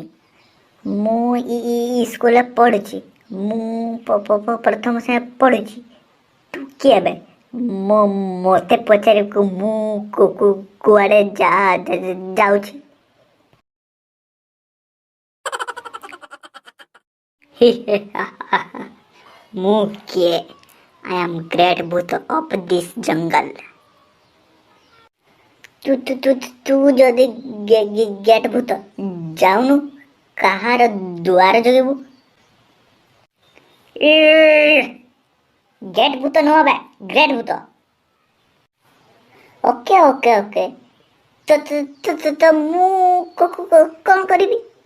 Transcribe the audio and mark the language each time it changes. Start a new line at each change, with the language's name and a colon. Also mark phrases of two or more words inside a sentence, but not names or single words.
Odia: ମୁଁ ସ୍କୁଲରେ ପଢ଼ିଛି, ମୁଁ ପ୍ରଥମ ଶ୍ରେଣୀ ପଢ଼ିଛି। ତୁ କିଏ ବେ ମୋତେ ପଚାରିବୁ ମୁଁ କୁଆଡ଼େ ଯାଉଛି? ମୁଁ କିଏ?
English: I am great ଭୂତ of this jungle.
Odia: ତୁ ଯଦି ଗେଟ୍ ଭୂତ, ଯାଉନୁ କାହାର ଦୁଆର ଜଗିବୁ? ଗେଟ୍ ଭୂତ ନୁହଁ ବେ, ଗ୍ରେଟ୍ ଭୂତ। ଓକେ ତ ମୁଁ କଣ କରିବି?